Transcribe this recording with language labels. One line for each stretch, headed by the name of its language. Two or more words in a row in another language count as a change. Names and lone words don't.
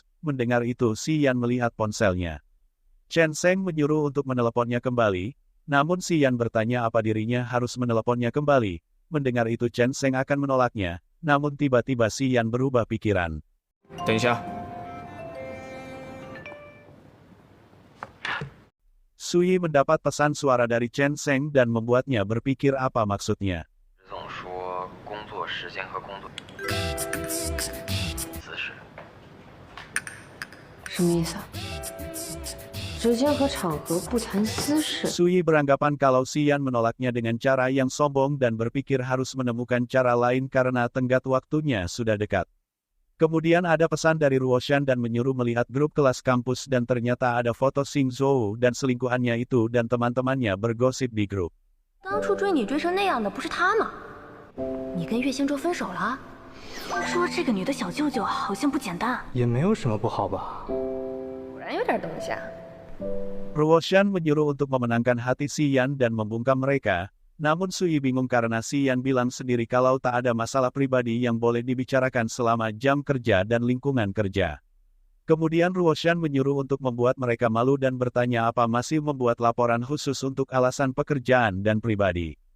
Indonesian: Mendengar itu Xian melihat ponselnya. Chen Sheng menyuruh untuk meneleponnya kembali, namun Xian bertanya apa dirinya harus meneleponnya kembali. Mendengar itu Chen Sheng akan menolaknya, namun tiba-tiba Xian berubah pikiran.
Chinese: 等一下，
Indonesian: Sui mendapat pesan suara dari Chen Sheng dan membuatnya berpikir apa maksudnya.
Chinese: 总说工作时间和工作姿势。什么意思啊？时间和场合不谈私事。
Indonesian: Sui beranggapan kalau Xian menolaknya dengan cara yang sombong dan berpikir harus menemukan cara lain karena tenggat waktunya sudah dekat. Kemudian ada pesan dari Ruoshan dan menyuruh melihat grup kelas kampus dan ternyata ada foto Xing Zhou dan selingkuhannya itu dan teman-temannya bergosip di grup.
Chinese: 当初追你追成那样的不是他吗？你跟岳星哲分手了？听说这个女的小舅舅好像不简单，也没有什么不好吧？果然有点东西啊。
Indonesian: Ruoshan menyuruh untuk memenangkan hati Xian dan membungkam mereka, namun Sui bingung karena Xian bilang sendiri kalau tak ada masalah pribadi yang boleh dibicarakan selama jam kerja dan lingkungan kerja. Kemudian Ruoshan menyuruh untuk membuat mereka malu dan bertanya apa masih membuat laporan khusus untuk alasan pekerjaan dan pribadi.